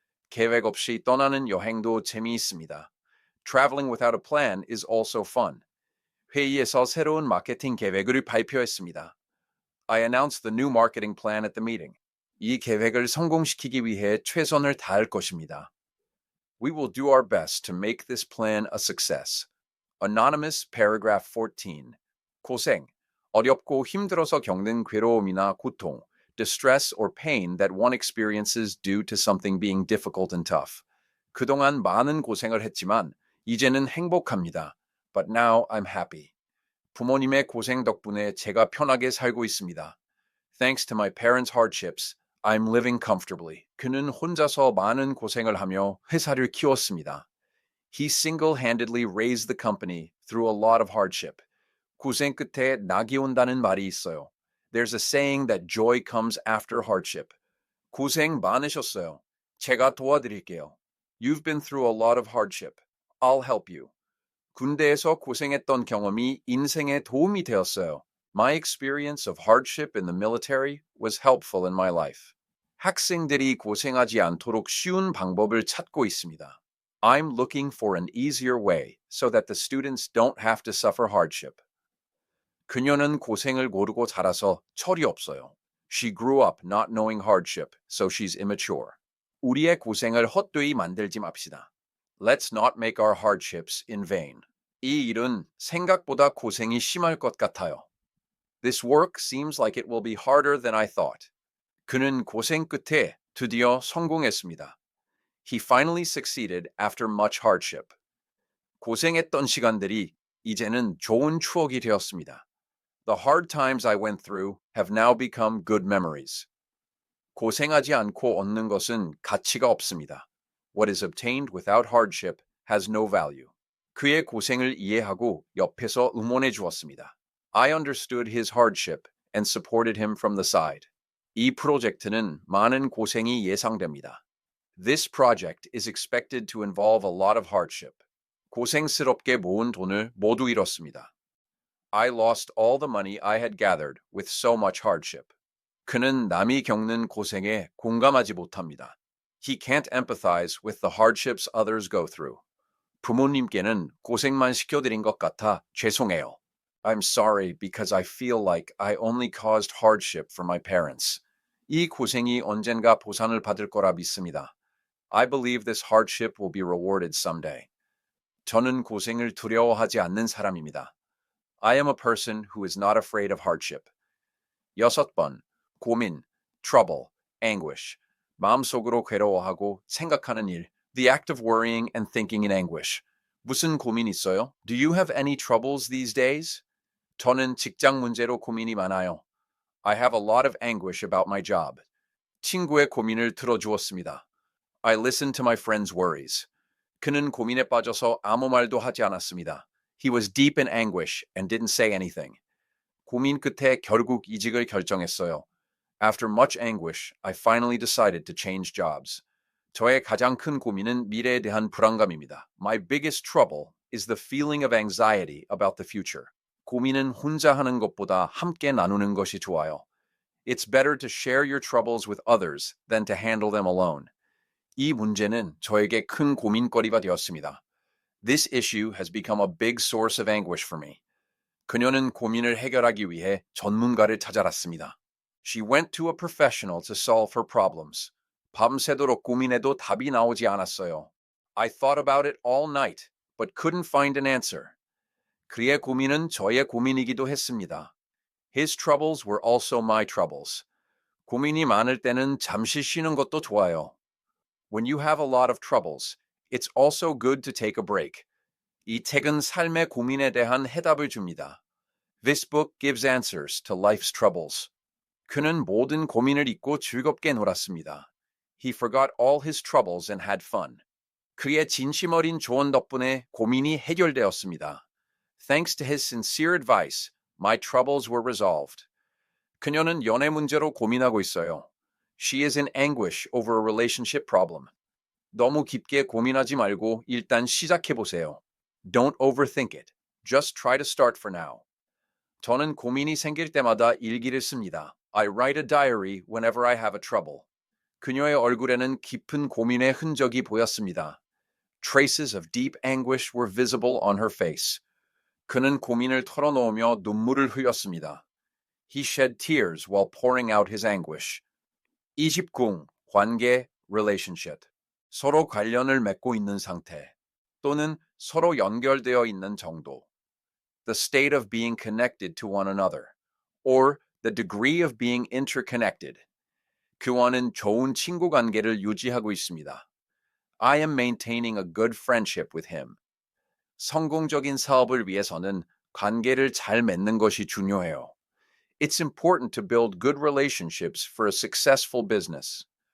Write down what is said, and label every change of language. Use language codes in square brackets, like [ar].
[ko] 계획 없이 떠나는 여행도 재미있습니다. [en] Traveling without a plan is also fun. [ko] 회의에서 새로운 마케팅 계획을 발표했습니다. [en] I announced the new marketing plan at the meeting. [ko] 이 계획을 성공시키기 위해 최선을 다할 것입니다. [en] We will do our best to make this plan a success. Anonymous paragraph 14. [ko] 고생, 어렵고 힘들어서 겪는 괴로움이나 고통, [en] distress or pain that one experiences due to something being difficult and tough. [ko] 그동안 많은 고생을 했지만 이제는 행복합니다. [en] But now I'm happy. [ko] 부모님의 고생 덕분에 제가 편하게 살고 있습니다. [en] Thanks to my parents' hardships, I'm living comfortably. [ko] 그는 혼자서 많은 고생을 하며 회사를 키웠습니다. [en] He single-handedly raised the company through a lot of hardship. [ko] 고생 끝에 낙이 온다는 말이 있어요. [en] There's a saying that joy comes after hardship. [ko] 고생 많으셨어요. 제가 도와드릴게요. [en] You've been through a lot of hardship. I'll help you. [ko] 군대에서 고생했던 경험이 인생에 도움이 되었어요. [en] My experience of hardship in the military was helpful in my life. [ko] 학생들이 고생하지 않도록 쉬운 방법을 찾고 있습니다. [en] I'm looking for an easier way so that the students don't have to suffer hardship. [ko] 그녀는 고생을 모르고 자라서 철이 없어요. [en] She grew up not knowing hardship, so she's immature. [ko] 우리의 고생을 헛되이 만들지 맙시다. [en] Let's not make our hardships in vain. [ko] 이 일은 생각보다 고생이 심할 것 같아요. [en] This work seems like it will be harder than I thought. [ko] 그는 고생 끝에 드디어 성공했습니다. [en] He finally succeeded after much hardship. [ko] 고생했던 시간들이 이제는 좋은 추억이 되었습니다. [en] The hard times I went through have now become good memories. [ko] 고생하지 않고 얻는 것은 가치가 없습니다. [en] What is obtained without hardship has no value. [ko] 그의 고생을 이해하고 옆에서 응원해 주었습니다. [en] I understood his hardship and supported him from the side. [ko] 이 프로젝트는 많은 고생이 예상됩니다. [en] This project is expected to involve a lot of hardship. [ko] 고생스럽게 모은 돈을 모두 잃었습니다. [en] I lost all the money I had gathered with so much hardship. [ko] 그는 남이 겪는 고생에 공감하지 못합니다. [en] He can't empathize with the hardships others go through. [ko] 부모님께는 고생만 시켜드린 것 같아 죄송해요. [en] I'm sorry because I feel like I only caused hardship for my parents. [ko] 이 고생이 언젠가 보상을 받을 거라 믿습니다. [en] I believe this hardship will be rewarded someday. [ko] 저는 고생을 두려워하지 않는 사람입니다. [en] I am a person who is not afraid of hardship. 6번, 고민, trouble, anguish. [ko] 마음속으로 괴로워하고 생각하는 일. [en] The act of worrying and thinking in anguish. [ko] 무슨 고민 있어요? [en] Do you have any troubles these days? [ko] 저는 직장 문제로 고민이 많아요. [en] I have a lot of anguish about my job. [ko] 친구의 고민을 들어주었습니다. [en] I listened to my friend's worries. [ko] 그는 고민에 빠져서 아무 말도 하지 않았습니다. [en] He was deep in anguish and didn't say anything. [ko] 고민 끝에 결국 이직을 결정했어요. [en] After much anguish, I finally decided to change jobs. [ko] 저의 가장 큰 고민은 미래에 대한 불안감입니다. [en] My biggest trouble is the feeling of anxiety about the future. [ko] 고민은 혼자 하는 것보다 함께 나누는 것이 좋아요. [en] It's better to share your troubles with others than to handle them alone. [ko] 이 문제는 저에게 큰 고민거리가 되었습니다. [en] This issue has become a big source of anguish for me. [ko] 그녀는 고민을 해결하기 위해 전문가를 찾아갔습니다. [en] She went to a professional to solve her problems. [ko] 밤새도록 고민해도 답이 나오지 않았어요. [en] I thought about it all night, but couldn't find an answer. [ko] 그의 고민은 저의 고민이기도 했습니다. [en] His troubles were also my troubles. [ko] 고민이 많을 때는 잠시 쉬는 것도 좋아요. [en] When you have a lot of troubles, it's also good to take a break. [ko] 이 책은 삶의 고민에 대한 해답을 줍니다. [en] This book gives answers to life's troubles. [ko] 그는 모든 고민을 잊고 즐겁게 놀았습니다. [en] He forgot all his troubles and had fun. [ko] 그의 진심 어린 조언 덕분에 고민이 해결되었습니다. [en] Thanks to his sincere advice, my troubles were resolved. [ko] 그녀는 연애 문제로 고민하고 있어요. [en] She is in anguish over a relationship problem. [ko] 너무 깊게 고민하지 말고 일단 시작해 보세요. [en] Don't overthink it. Just try to start for now. [ko] 저는 고민이 생길 때마다 일기를 씁니다. [en] I write a diary whenever I have a trouble. [ko] 그녀의 얼굴에는 깊은 고민의 흔적이 보였습니다. [en] Traces of deep anguish were visible on her face. [ko] 그는 고민을 털어놓으며 눈물을 흘렸습니다. [en] He shed tears while pouring out his anguish. 20. [ko] 관계, relationship. 서로 관련을 맺고 있는 상태 또는 서로 연결되어 있는 정도. [en] The state of being connected to one another, or the degree of being interconnected. [ko] 그와는 좋은 친구 관계를 유지하고 있습니다. [en] I am maintaining a good friendship with him. [ko] 성공적인 사업을 위해서는 관계를 잘 맺는 것이 중요해요. [en] It's important to build good relationships for a successful business.